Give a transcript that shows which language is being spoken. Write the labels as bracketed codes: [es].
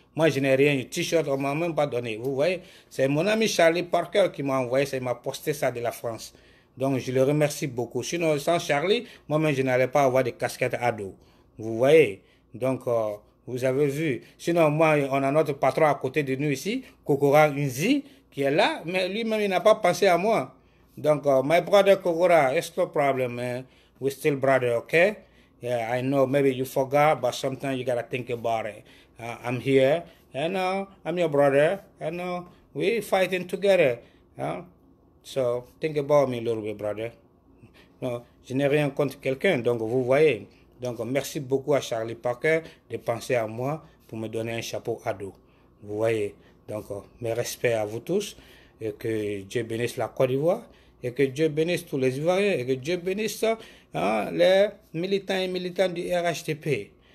[fr] Moi, je n'ai rien, un t-shirt, on ne m'a même pas donné. Vous voyez, c'est mon ami Charlie Parker qui m'a envoyé ça, il m'a posté ça de la France. Donc, je le remercie beaucoup. Sinon, sans Charlie, moi-même, je n'allais pas avoir de casquette à dos. Vous voyez, donc, vous avez vu. Sinon, moi, on a notre patron à côté de nous ici, Kokora Unzi, qui est là, mais lui-même, il n'a pas pensé à moi. Donc, [en] my brother Kokora, it's no problem, man. We're still brother, okay? Yeah, I know maybe you forgot, but sometimes you gotta think about it. I'm here, and I'm your brother, and we fighting together. So think about me a little bit, brother. [fr] Non, je n'ai rien contre quelqu'un, donc vous voyez. Donc merci beaucoup à Charlie Parker de penser à moi pour me donner un chapeau à dos. Vous voyez. Donc mes respects à vous tous et que Dieu bénisse la Côte d'Ivoire et que Dieu bénisse tous les Ivoiriens et que Dieu bénisse les militants et militantes du RHTP.